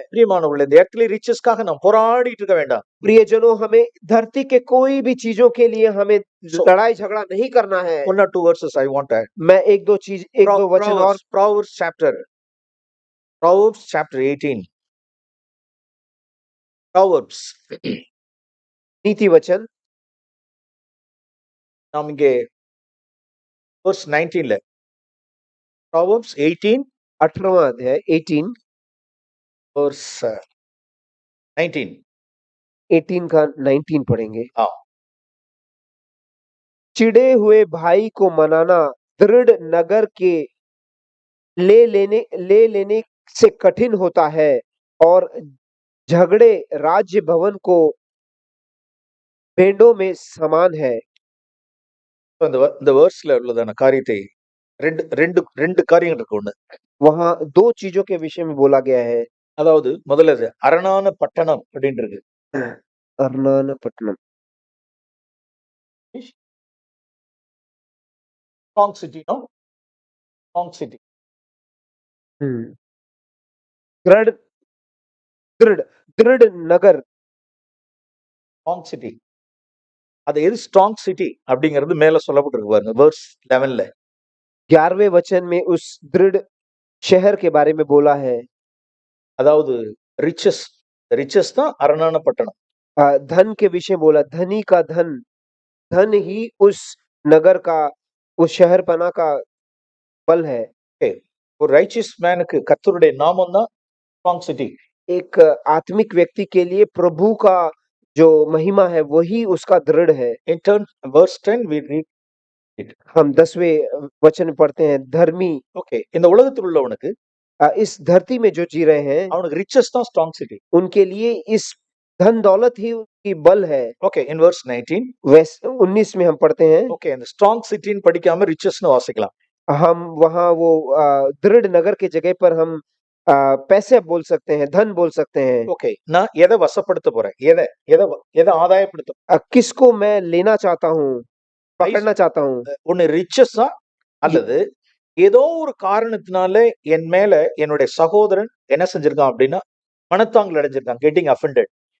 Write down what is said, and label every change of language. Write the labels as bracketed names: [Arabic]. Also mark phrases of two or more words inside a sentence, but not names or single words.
[Tamil] பிரியமானவர்களே, இந்த [English] earthly riches [Tamil] க்காக நாம் போராடிட்டு இருக்க வேண்டாம். [Hindi] प्रियजनों, हमें धरती के कोई भी चीजों के लिए हमें लड़ाई झगड़ा नहीं करना है। [English] One or two verses I want to add. [Hindi] मैं एक दो वचन और [English] Proverbs chapter 18. Proverbs. [Hindi] नीति वचन [Tamil] நாம் இங்கே verse 19ல Proverbs 18 [Hindi] 18वां अध्याय 18 [English] verse 19. [Hindi] 18 का 19 पढ़ेंगे। हाँ. चिढ़े हुए भाई को मनाना दृढ़ नगर के ले लेने से कठिन होता है और झगड़े राज्य भवन को भेड़ों में समान है। [Tamil] இந்த வேர்ஸ்ல உள்ளதான காரியத்தை ரெண்டு காரியங்கள் இருக்கு. ஒண்ணு, [Hindi] वहां दो चीजों के विषय में बोला गया है। [Tamil] அதாவது முதல்ல அரணான பட்டணம் அப்படின்னு இருக்கு. அரணான பட்டணம், [English] strong city, no? Strong city. [Hindi] दृढ़ दृढ़ दृढ़ नगर, [English] strong city. [Tamil] அது எது [English] strong city [Tamil] அப்படிங்கிறது மேல சொல்லப்பட்டிருக்கு பாருங்க, verse 11ல. [Hindi] 11वें वचन में उस दृढ़ शहर के बारे में बोला है। [Tamil] அதாவது riches தான் அரணான பட்டணம். [Hindi] धन के विषय बोला, धनी का धन ही उस नगर का, उस शहरपना का बल है। [Tamil] ஒரு righteous மேனுக்கு கர்த்தருடைய நாமம் தான் [English] strong city. [Hindi] एक आत्मिक व्यक्ति के लिए प्रभु का जो महिमा है वही उसका दृढ़ है। [English] In turn, verse 10 we read it. [Hindi] हम 10वें वचन में पढ़ते हैं, धर्मी। [Tamil] Okay, இந்த உலகத்தில் உள்ளவனுக்கு [Hindi] इस धरती में जो जी रहे हैं [Tamil] அவனுக்கு riches தான் [English] strong city. [Hindi] उनके लिए इस धन दौलत ही उनकी बल है। [English] Okay, in verse 19. [Hindi] 19 में हम पढ़ते हैं। [Tamil] Okay, இந்த [English] strong city [Tamil] ன்னு படிக்காம riches ன்னு வாசிக்கலாம். [Hindi] हम वहां वो दृढ़ नगर के जगह पर हम पैसे बोल सकते हैं, धन बोल सकते हैं। [Tamil] Okay, நான் எதை வசப்படுத்த போறேன், எதை ஆதாயப்படுத்த, [Hindi] किसको मैं लेना चाहता हूँ, पकड़ना चाहता हूँ। [Tamil] ஒன்னு riches அல்லது ஏதோ ஒரு காரணத்தினால என் மேல என்னுடைய சகோதரன் என்ன செஞ்சிருக்கான் அப்படின்னா மனத்தாங்கல் அடைஞ்சிருக்கான், [English] getting offended.